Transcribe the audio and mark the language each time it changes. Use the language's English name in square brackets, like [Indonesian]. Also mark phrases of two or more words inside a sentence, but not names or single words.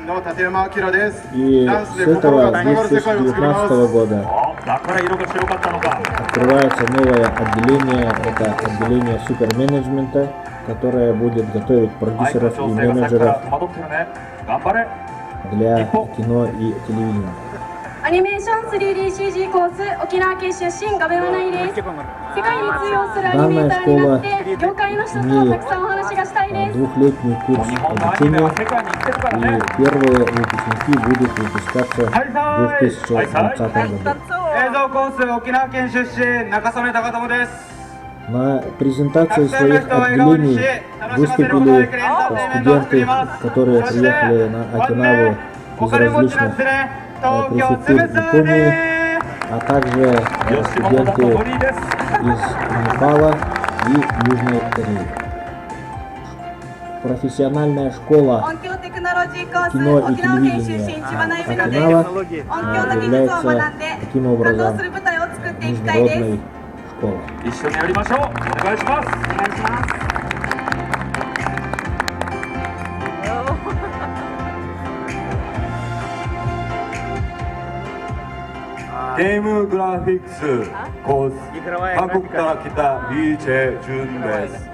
[Russian] И с этого 2019 года открывается новое отделение, это отделение суперменеджмента, которое будет готовить продюсеров и менеджеров для кино и телевидения. [Japanese] アニメーション 3DCG コース沖縄県出身ガベマナイです。世界に通用するアニメーターになって業界の人とたくさんお話がしたいです。 [Russian] Двухлетний курс обучения, и первые выпускники будут выпускаться в 2020 году. [Japanese] 映像コース沖縄県出身中曽根貴友です。 [Russian] На презентации своих отделений выступили студенты, которые приехали на Окинаву из различных префектур Японии, а также студенты из Непала и Южной Кореи. Профессиональная школа кино и телевидения Окинава является таким образом международной школой. [Japanese] 一緒にやりましょう。お願いします。ゲームグラフィックスコース韓国から来たリーチェ・ジュンです。